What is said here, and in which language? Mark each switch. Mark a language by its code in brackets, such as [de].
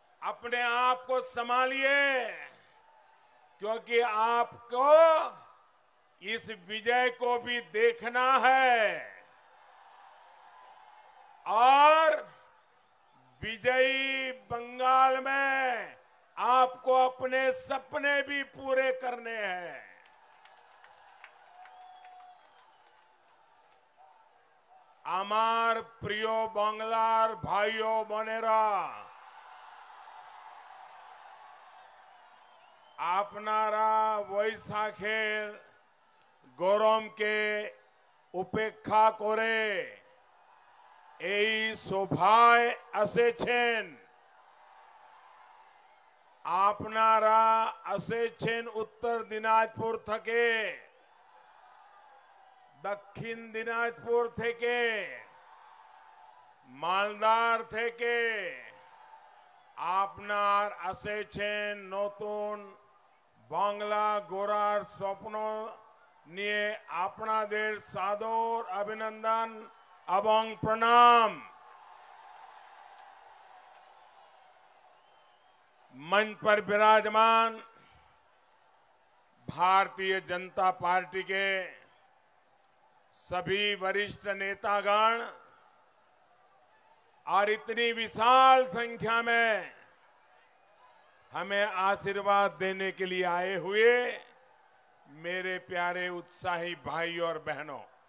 [hi] अपने आप को संभालिए, क्योंकि आपको इस विजय को भी देखना है और विजयी बंगाल में आपको अपने सपने भी पूरे करने हैं। [bn] আমার প্রিয় বাংলার ভাইও বোনেরা, আপনারা বৈশাখের গরমকে উপেক্ষা করে এই সভায় এসেছেন। আপনারা এসেছেন উত্তর দিনাজপুর থেকে, দক্ষিণ দিনাজপুর থেকে, মালদার থেকে। আপনার এসেছেন নতুন বাংলা গড়ার স্বপ্ন নিয়ে। আপনাদের সাদর অভিনন্দন এবং প্রণাম। [hi] मंच पर विराजमान भारतीय जनता पार्टी के सभी वरिष्ठ नेतागण और इतनी विशाल संख्या में हमें आशीर्वाद देने के लिए आए हुए मेरे प्यारे उत्साही भाई और बहनों,